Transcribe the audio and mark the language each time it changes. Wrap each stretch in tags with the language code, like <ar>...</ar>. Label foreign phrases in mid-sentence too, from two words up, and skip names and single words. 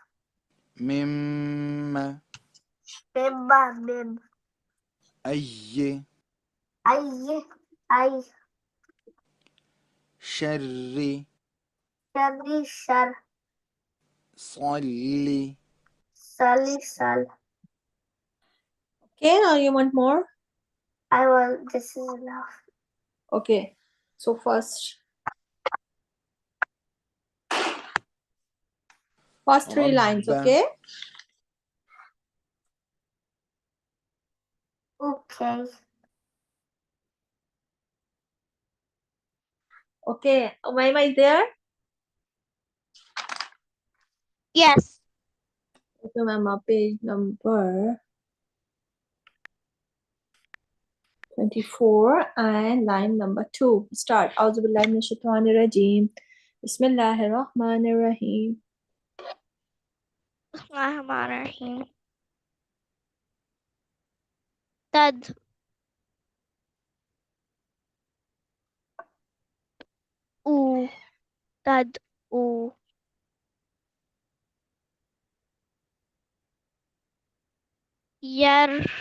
<en>مم bimba, bim, أي ay, شر shari, shar, صلي sali, sal. Okay, now you want more? I will, this is enough. Okay, so first 3 lines,</en> <ar>رب</ar> <en>okay? Okay. Okay, am I there? Yes. Okay, ma'am, page number 24 and line number 2. Start.</en> <ar>أعوذ بالله من الشيطان الرجيم. بسم الله الرحمن الرحيم. بسم الله الرحمن الرحيم. Tad, u, tad, u. Yar,</ar>